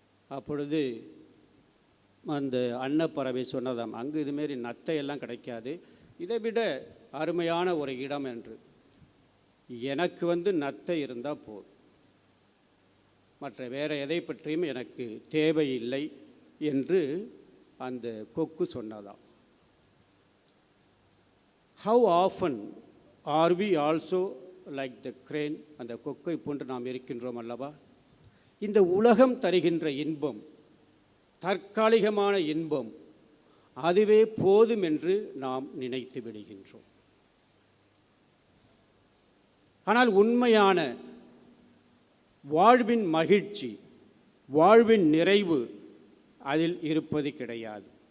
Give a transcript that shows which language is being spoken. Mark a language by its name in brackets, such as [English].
[Tamil] அப்பொழுது அந்த அன்னப்பறவை சொன்னதாம், அங்கு இதுமாரி நத்தையெல்லாம் கிடைக்காது, இதை விட அருமையான ஒரு இடம் என்று. எனக்கு நத்தை இருந்தால் போதும், மற்ற வேறு எதை பற்றியும் எனக்கு தேவையில்லை என்று அந்த கொக்கு சொன்னதாம். [English] How often are we also like the crane? [Tamil] அந்த கொக்கை போன்று நாம் இருக்கின்றோம் அல்லவா? இந்த உலகம் தருகின்ற இன்பம், தற்காலிகமான இன்பம், அதுவே போதும் என்று நாம் நினைத்து விடுகின்றோம். ஆனால் உண்மையான வாழ்வின் மகிழ்ச்சி, வாழ்வின் நிறைவு அதில் இருப்பது கிடையாது.